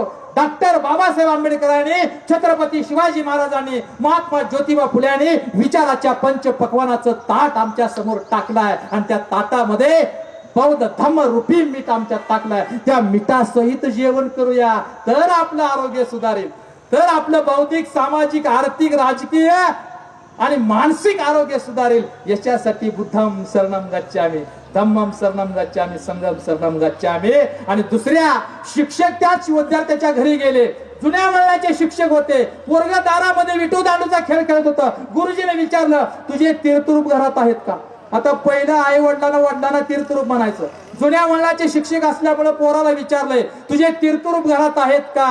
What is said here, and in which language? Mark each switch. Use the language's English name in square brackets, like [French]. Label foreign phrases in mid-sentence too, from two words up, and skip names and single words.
[Marathi] डॉक्टर बाबासाहेब आंबेडकरांनी, छत्रपती शिवाजी महाराजांनी, महात्मा ज्योतिबा फुल्यांनी विचाराच्या पंचपक्वानाचं ताट आमच्या समोर टाकलाय आणि त्या ताटामध्ये बौद्ध धम्म रूपी मीठ आमच्यात टाकलाय. त्या मिठासहित जेवण करूया तर आपलं आरोग्य सुधारेल, तर आपलं बौद्धिक, सामाजिक, आर्थिक, राजकीय आणि मानसिक आरोग्य सुधारेल. [Pali] याच्यासाठी बुद्धम शरणम गच्छामि, धम्मम शरणम गच्छामि, संघम शरणम गच्छामि. [Marathi] आणि दुसऱ्या शिक्षक त्याच विद्यार्थ्याच्या घरी गेले. जुन्या वळणाचे शिक्षक होते. वर्ग दारामध्ये विटू दांडूचा खेळ खेळत होता. गुरुजीने विचारलं, तुझे तीर्थरूप घरात आहेत का? आता पहिलं आई वडिलांना तीर्थरूप म्हणायचं. जुन्या वळणाचे शिक्षक असल्यामुळे पोराला विचारलंय, तुझे तीर्थरूप घरात आहेत का?